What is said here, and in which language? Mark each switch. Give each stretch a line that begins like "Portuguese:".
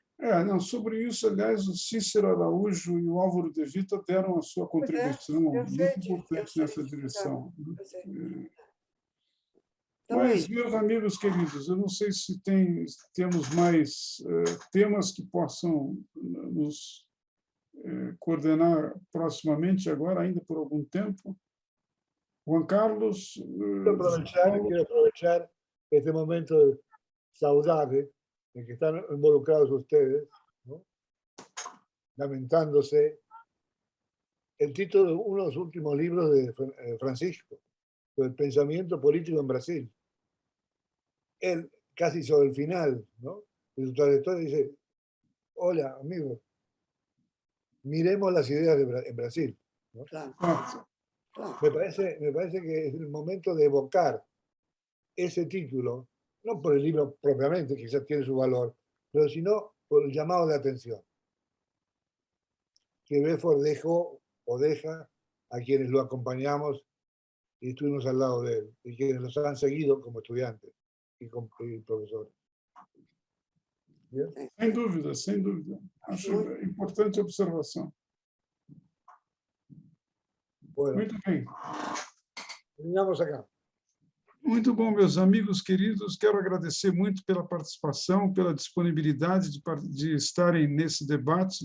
Portuguese: Não, sobre isso, aliás, o Cícero Araújo e o Álvaro de Vita deram a sua contribuição muito importante nessa direção. Mas, meus amigos queridos, eu não sei se temos mais temas que possam nos coordenar proximamente, agora, ainda por algum tempo. Juan Carlos.
Spanish: Quiero aprovechar este momento saudable en que están involucrados ustedes, ¿no? Lamentándose. El título de uno de los últimos libros de Francisco, sobre el pensamiento político en Brasil. Él, casi sobre el final, ¿no?, de su trayectoria, dice: hola, amigos, miremos las ideas en Brasil, ¿no? Claro. Me parece que es el momento de evocar ese título, no por el libro propiamente, que quizás tiene su valor, pero sino por el llamado de atención que Beaufort dejó o deja a quienes lo acompañamos y estuvimos al lado de él, y quienes los han seguido como estudiantes y profesores. ¿Bien?
Portuguese: Sem dúvida, sem dúvida. Acho importante observação.
Spanish: Bueno,
Portuguese: muito bem.
Spanish: Terminamos acá.
Portuguese: Muito bom, meus amigos queridos. Quero agradecer muito pela participação, pela disponibilidade de estarem nesse debate.